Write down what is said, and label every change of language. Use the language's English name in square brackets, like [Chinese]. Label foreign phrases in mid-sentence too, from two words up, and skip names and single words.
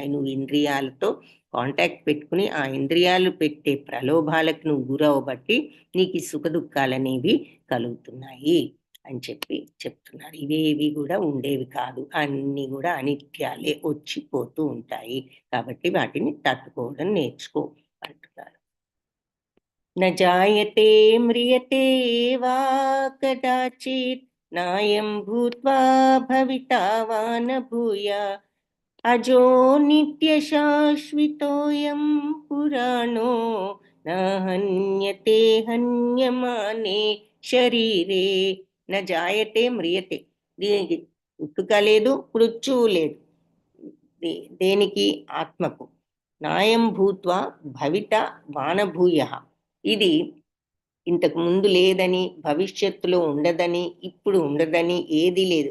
[Telugu] నువ్వు ఇంద్రియాలతో కాంటాక్ట్ పెట్టుకుని ఆ ఇంద్రియాలు పెట్టే ప్రలోభాలకు నువ్వు గురవబట్టి నీకు ఈ సుఖ దుఃఖాలు అనేవి కలుగుతున్నాయి అని చెప్తున్నారు. ఇవేవి కూడా ఉండేవి కాదు, అన్నీ కూడా అనిత్యాలే, వచ్చిపోతూ ఉంటాయి. కాబట్టి వాటిని తట్టుకోవడం నేర్చుకో అంటున్నారు. [Sanskrit] न जायते म्रियते वा कदाचित्, नायं भूत्वा भविता वा न भूयात्, अजो नित्यशाश्वतोऽयं पुराणो न हन्यते हन्यमाने శరీరే. న జాయతే మ్రియతే, [Telugu] దీనికి పుట్టుక లేదు మృత్యువు లేదు. దేనికి? ఆత్మకు. [Sanskrit] నాయం భూత్వా భవిత వానభూయ, [Telugu] ఇది ఇంతకు ముందు లేదని భవిష్యత్తులో ఉండదని ఇప్పుడు ఉండదని ఏది లేదు.